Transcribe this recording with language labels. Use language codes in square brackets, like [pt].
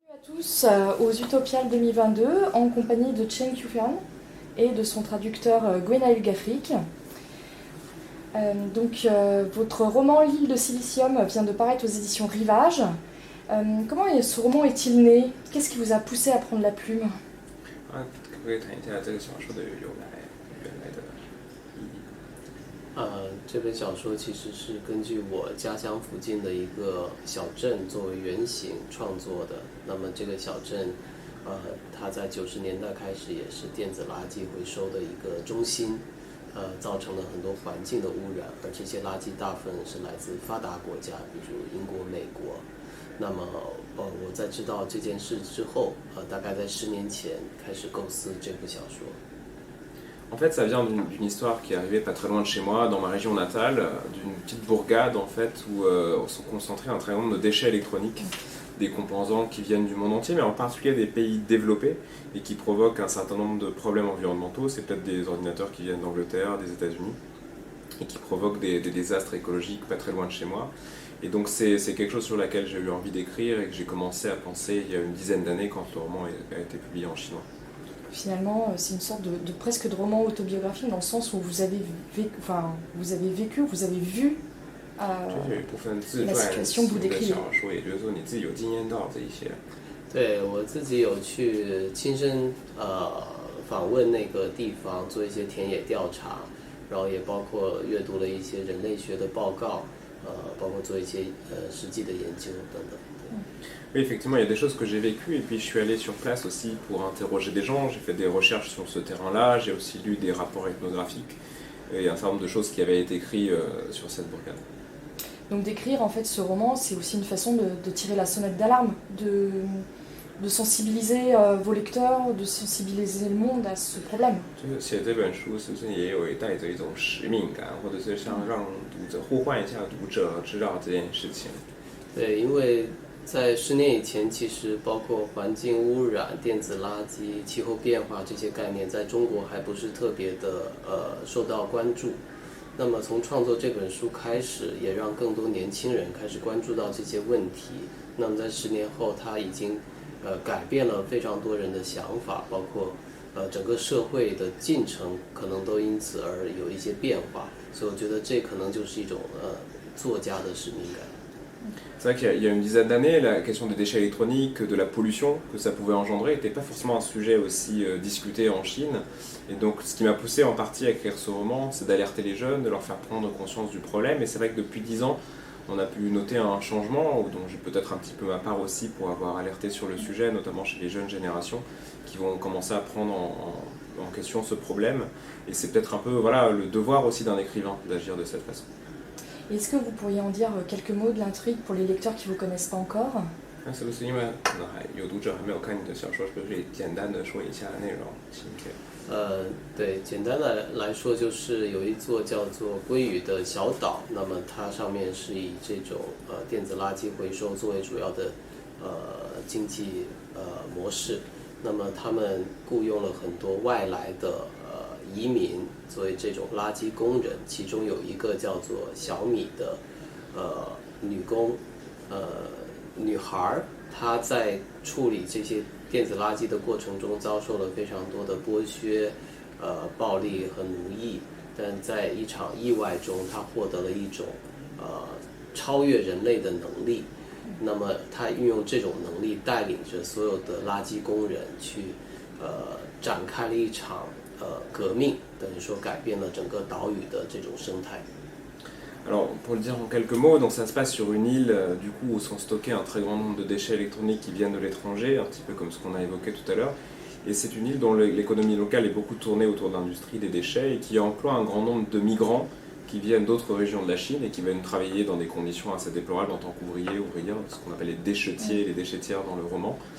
[fr] À tous aux Utopiales 2022 en compagnie de Chen Qiufen et de son traducteur Gwenaël Gafrik. Votre roman L'île de Silicium vient de paraître aux éditions Rivage. Comment ce roman est-il né? Qu'est-ce qui vous a poussé à prendre la plume? [zh] 可不可以谈一下这个小说的由来，原来的意义？这本小说其实是根据我家乡附近的一个小镇作为原型创作的。那么这个小镇，它在90年代开始也是电子垃圾回收的一个中心，造成了很多环境的污染，而这些垃圾大部分是来自发达国家，比如英国、美国。那么，我在知道这件事之后，大概在10年前开始构思这部小说。 [fr] En fait, ça vient d'une histoire qui est arrivée pas très loin de chez moi, dans ma région natale, d'une petite bourgade en fait où sont concentrés un très grand nombre de déchets électroniques, des composants qui viennent du monde entier, mais en particulier des pays développés et qui provoquent un certain nombre de problèmes environnementaux. C'est peut-être des ordinateurs qui viennent d'Angleterre, des États-Unis, et qui provoquent des désastres écologiques pas très loin de chez moi. Et donc c'est quelque chose sur laquelle j'ai eu envie d'écrire et que j'ai commencé à penser il y a une dizaine d'années quand le roman a été publié en chinois. Finalement, c'est une sorte de presque de roman autobiographique dans le sens où vous avez vécu, vous avez vu [zh] 这有一部分自传 [fr] la situation que vous [zh] 型的 [fr] décrivez. [zh] 小说，也就是说你自己有经验到这一些。对，我自己有去亲身访问那个地方，做一些田野调查，然后也包括阅读了一些人类学的报告，包括做一些实际的研究等等。 [fr] Oui, effectivement, il y a des choses que j'ai vécues et puis je suis allé sur place aussi pour interroger des gens. J'ai fait des recherches sur ce terrain-là, j'ai aussi lu des rapports ethnographiques et un certain nombre de choses qui avaient été écrites sur cette bourgade. Donc d'écrire en fait ce roman, c'est aussi une façon de tirer la sonnette d'alarme, de sensibiliser vos lecteurs, de sensibiliser le monde à ce problème. [zh] 就是写这本书是不是也有带着一种使命感，或者是想让读者呼唤一下读者知道这件事情？对，因为在10年以前，其实包括环境污染、电子垃圾、气候变化这些概念，在中国还不是特别的受到关注。那么从创作这本书开始，也让更多年轻人开始关注到这些问题。那么在10年后，它已经改变了非常多人的想法，包括整个社会的进程可能都因此而有一些变化。所以我觉得这可能就是一种作家的使命感。 [fr] C'est vrai qu'il y a une dizaine d'années, la question des déchets électroniques, de la pollution que ça pouvait engendrer n'était pas forcément un sujet aussi discuté en Chine. Et donc ce qui m'a poussé en partie à écrire ce roman, c'est d'alerter les jeunes, de leur faire prendre conscience du problème. Et c'est vrai que depuis 10 ans, on a pu noter un changement, dont j'ai peut-être un petit peu ma part aussi pour avoir alerté sur le sujet, notamment chez les jeunes générations, qui vont commencer à prendre en question ce problème. Et c'est peut-être un peu le devoir aussi d'un écrivain d'agir de cette façon. Est-ce que vous pourriez en dire quelques mots de l'intrigue pour les lecteurs qui ne vous connaissent pas encore? [zh] 那是不是因为可能有读者还没有看你的小说，是不是可以简单的说一下内容情节？对，简单的来说就是有一座叫做鲑鱼的小岛，那么它上面是以这种电子垃圾回收作为主要的经济模式。那么他们雇佣了很多外来的移民作为这种垃圾工人，其中有一个叫做小米的女工，女孩，她在处理这些电子垃圾的过程中遭受了非常多的剥削、暴力和奴役，但在一场意外中，她获得了一种超越人类的能力。那么她运用这种能力，带领着所有的垃圾工人去展开了一场革命，等于说改变了整个岛屿的这种生态。 [fr] Alors, pour le dire en quelques mots, donc ça se passe sur une île du coup où sont stockés un très grand nombre de déchets électroniques qui viennent de l'étranger, un petit peu comme ce qu'on a évoqué tout à l'heure. Et c'est une île dont l'économie locale est beaucoup tournée autour de l'industrie des déchets et qui emploie un grand nombre de migrants qui viennent d'autres régions de la Chine et qui viennent travailler dans des conditions assez déplorables en tant qu'ouvriers, ouvrières, ce qu'on appelle les déchetiers, les déchetières dans le roman.